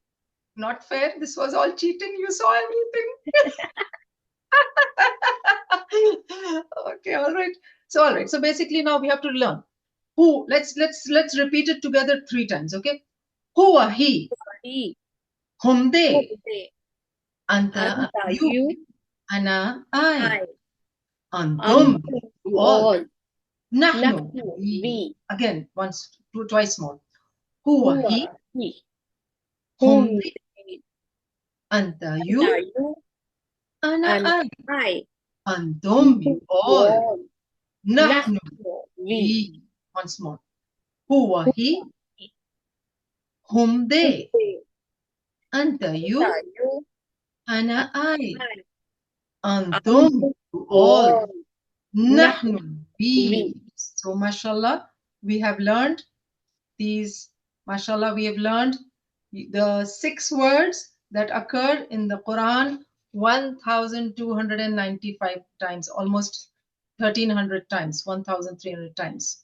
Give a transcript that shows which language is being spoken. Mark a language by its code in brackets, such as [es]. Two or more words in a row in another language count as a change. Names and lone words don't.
[en] Not fair. This was all cheating. You saw everything. Okay, all right. So basically now we have to learn. Who? Let's repeat it together 3 times. Okay. Huwa, he, He. hum, they. They. Anta, Anta, you. you. Ana, I. I. Antum, Antum, you you all. all. Nahnu, Nahnu, we. we. Again, twice more. Huwa, Huwa, he, he. hum, Whom they. they. Anta, Anta, you. you. Ana, And I. I. Antum, Antum, you you all. all. Nahnu, Nahnu, we. we. Once more. Huwa, he, Huwa, he. hum, Whom they. they. Anta, Anta, you. you. Ana, I. I. Antum, Antum, you you all. all. Nahnu, Nahnu, we. we. So, mashallah, we have learned these, mashallah, we have learned the 6 words that occur in the Quran 1,295 times, almost 1,300 times, 1,300 times.